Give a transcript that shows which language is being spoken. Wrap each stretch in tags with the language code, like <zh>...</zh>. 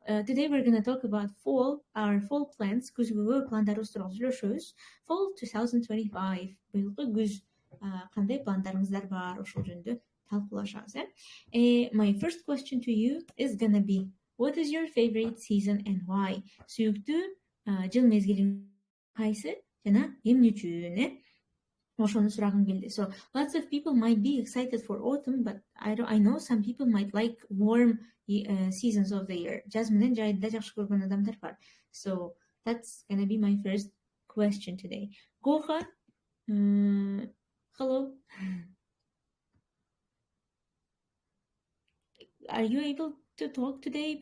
<en>Today we're going to talk about fall, our fall plans.</en> <ky>Күзгү пландарыбыз тууралуу сүйлөшөбүз.</ky> <en>Fall 2025.</en> <ky>Быйылкы күз кандай пландарыңыздар бар? Ошол жөнүндө талкуулашабыз.</ky> <en>My first question to you is gonna be, what is your favorite season and why?</en> <ky>Сүйүктүү жыл мезгилиң кайсы жана эмне үчүн? Ошону сурагым келди.</ky> <en>So lots of people might be excited for autumn, but I know some people might like warm seasons of the year.</en> <ky>Жаз менен жайды жакшы көргөн адамдар бар.</ky> <en>So that's gonna be my first question today. Гоха, hello. Are you able to talk today?</en>